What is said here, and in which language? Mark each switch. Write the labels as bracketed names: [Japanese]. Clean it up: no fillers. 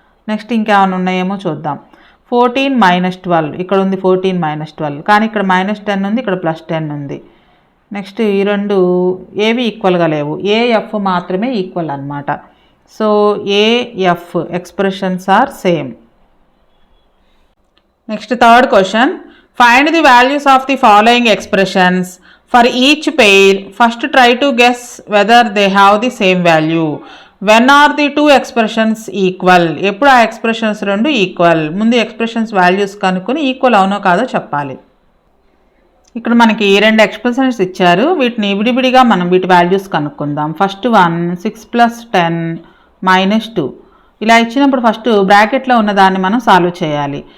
[Telugu] Next ఇంకేమైనా ఉన్నాయేమో చూద్దాం. 14 -12 ఇక్కడ ఉంది, 14 -12 కానీ ఇక్కడ -10 ఉంది, ఇక్కడ +10 ఉంది. నెక్స్ట్ ఈ రెండు ఏవి ఈక్వల్గా లేవు, AF మాత్రమే ఈక్వల్ అనమాట. [English] So AF expressions are same. Next third question, find the values of the following expressions for each pair. First try to guess whether they have the same value. When are the two expressions equal? [Telugu] ఎప్పుడు ఆ expressions రెండు equal? ముందు expressions values కనుక్కొని equal అవునో కాదో చెప్పాలి. ఇక్కడ మనకి రెండు ఎక్స్ప్రెషన్స్ ఇచ్చారు, వీటిని విడివిడిగా మనం వీటి వాల్యూస్ కనుక్కుందాం. [English] First one 6 + 10 -2. [Telugu] ఇలా ఇచ్చినప్పుడు ఫస్ట్ బ్రాకెట్లో ఉన్నదాన్ని మనం సాల్వ్ చేయాలి.